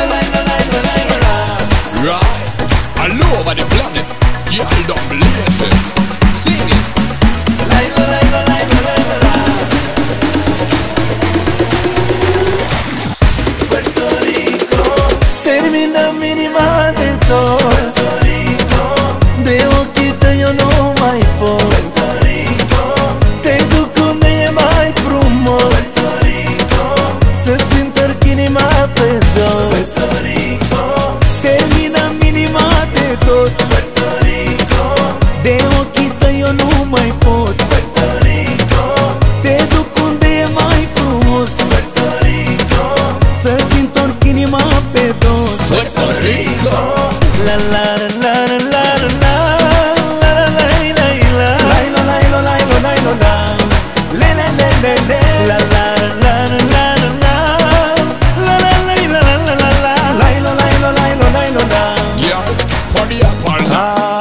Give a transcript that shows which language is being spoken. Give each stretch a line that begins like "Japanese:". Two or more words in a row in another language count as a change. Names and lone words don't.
English: Right, all over the planet. Y'all don't believe it. Sing it.
Romanian: Puerto Rico, terminăm inima de tot. Puerto Rico, de ochii tăi eu nu mai pot. Puerto Rico, te duc unde e mai frumos. Puerto Rico, să-ți întorc inima pe dos. Puerto Rico, terminăm inima de tot. Puerto Rico, de ochii tăi eu nu mai pot. Puerto Rico, te duc unde e mai frumos. Puerto Rico, să-ți întorc inima pe dos. Puerto Rico, la la la la la la la la la la la la la la la la la la le le le le le la la la la la la la la la la la la la la.
English: yeah, party up all night.